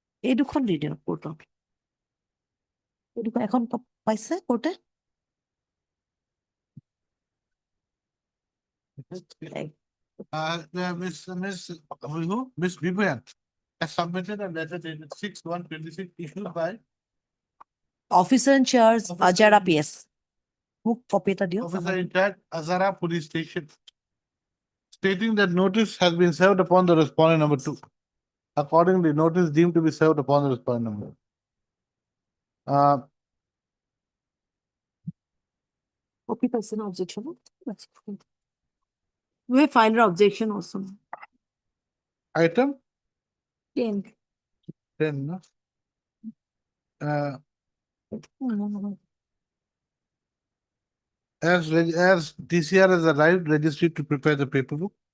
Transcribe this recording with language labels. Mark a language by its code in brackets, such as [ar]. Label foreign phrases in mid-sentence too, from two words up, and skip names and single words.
[as] এই দুখন দি দিয়ক কোৰ্টক এই দুখন এখন পাইছে কোৰ্টে [en] Who? Miss Vivian has submitted a letter dated 6/1/26 issued by Officer in charge [as] আজাৰা PS মোক কপি এটা দিয়ক [en] Officer in charge, Azara Police Station, stating that notice has been served upon the respondent number 2. Accordingly, notice deemed to be served upon the respondent number. [as] কপি পাইছে না অবজেকশন [en] we have filed an objection also Item 10 10, no? As DCR has arrived, registry to prepare the paperwork.